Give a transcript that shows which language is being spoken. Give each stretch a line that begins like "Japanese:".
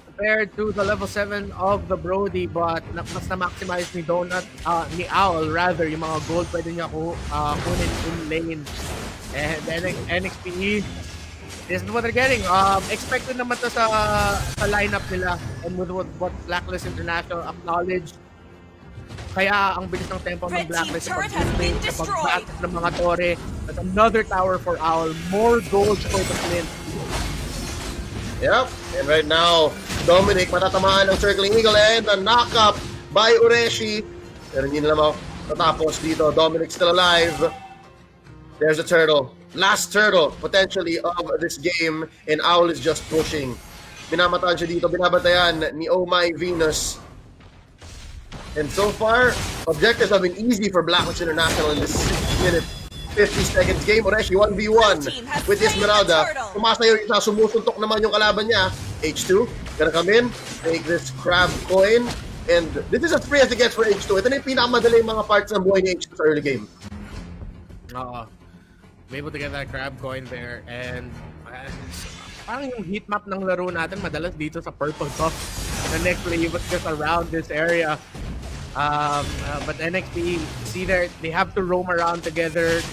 English: compared to the level 7 of the Brody, but
Filipino: mas na-maximize ni
English: Donut, ni Owl rather, yung mga gold
Filipino: pwede niya kunin
English: in lane. And then Nxpe, this is what they're getting. Expected
Filipino: naman to sa
English: lineup nila, and with what Blacklist International acknowledged.
Filipino: Kaya ang bilis ng tempo ng Blacklist sa pag-back ng mga tore.
English: That's another tower for Owl. More gold for the Flint. Yep, and right now, Dominic
Filipino: matatamaan ng
English: Circling Eagle and a knock-up by Ureshi.
Filipino: Pero hindi nila matapos dito.
English: Dominic still alive. There's a turtle. Last turtle, potentially, of this game. And Owl is just pushing.
Filipino: Minamataan siya dito. Binabantayan ni
English: Oh My Venus. And so far, objectives have been easy for Blacklist International in this 6 minute, 50 seconds game.
Filipino: Ureshi 1v1 with Esmeralda. Pumasayo isa, sumusuntok naman yung kalaban niya.
English: H2, gonna come in, take this crab coin. And this is as free as it gets for H2.
Filipino: Ito na yung pinakamadaling mga parts ng buhay ni H2 sa early game.
English: Be able to get that crab coin there. And
Filipino: parang yung heat map ng laro natin madalas dito sa purple top.
English: The next play was just around this area. But Nxpe, see there, they have to roam around together.